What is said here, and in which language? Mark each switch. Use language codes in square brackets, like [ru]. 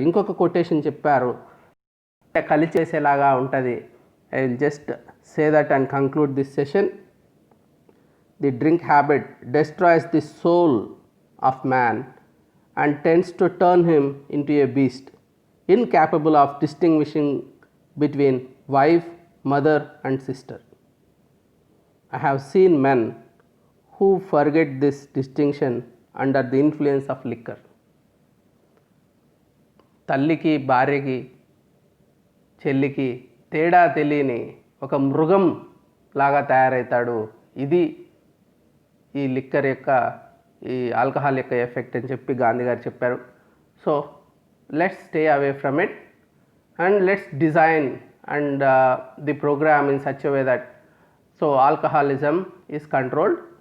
[te] ఇంకొక కొటేషన్ చెప్పారు, కలిచేసేలాగా ఉంటుంది. [en] I will just say that and conclude this session. The drink habit destroys the soul of man and tends to turn him into a beast, incapable of distinguishing between wife, mother and sister. I have seen men who forget this distinction under the influence of liquor. [te] తల్లికి, భార్యకి, చెల్లికి తేడా తెలియని ఒక మృగం లాగా తయారవుతాడు. ఇది ఈ లిక్కర్ యొక్క, ఈ ఆల్కహాల్ యొక్క ఎఫెక్ట్ అని చెప్పి గాంధీ గారు చెప్పారు. [en] So let's stay away from it and let's design and the programme in such a way that so alcoholism is controlled.